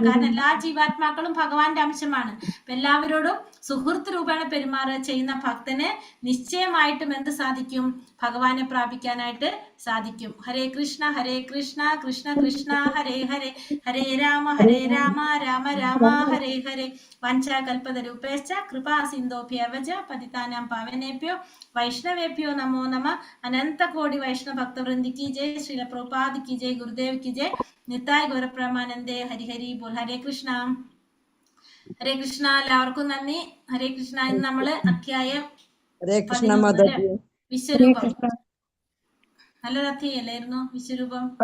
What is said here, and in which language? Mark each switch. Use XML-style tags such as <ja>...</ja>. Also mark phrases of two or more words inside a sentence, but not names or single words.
<ml>കാരണം എല്ലാ ജീവാത്മാക്കളും ഭഗവാന്റെ അംശമാണ്. അപ്പൊ എല്ലാവരോടും സുഹൃത്ത് രൂപേണ പെരുമാറുക ചെയ്യുന്ന ഭക്തന് നിശ്ചയമായിട്ടും എന്ത് സാധിക്കും? ഭഗവാനെ പ്രാപിക്കാനായിട്ട് സാധിക്കും.</ml> <sa>ഹരേ കൃഷ്ണ കൃഷ്ണ കൃഷ്ണ ഹരേ ഹരേ, ഹരേ രാമ രാമ രാമ ഹരേ ഹരേ. വഞ്ചാകൽപതരൂപേശ്ച കൃപാ സിന്ധോഭ്യവച പതിതാനാം പാവനേഭ്യോ വൈഷ്ണവേഭ്യോ നമോ നമ.</sa> <hi>अनंतकोटि वैष्णव भक्तवृंदी की जय, श्रील प्रभुपाद की जय, गुरुदेव की जय, निताई गौरप्रेमानंदे.</hi> <bn>হরি বোল.</bn> <sa>ഹരേ കൃഷ്ണ. ഹരേ കൃഷ്ണ.</sa> <ml>എല്ലാവർക്കും നന്ദി.</ml> <sa>ഹരേ കൃഷ്ണ.</sa> <ml>ഇന്ന് നമ്മള് അധ്യായം വിശ്വരൂപം, നല്ലൊരു അധ്യായല്ലായിരുന്നു വിശ്വരൂപം?</ml>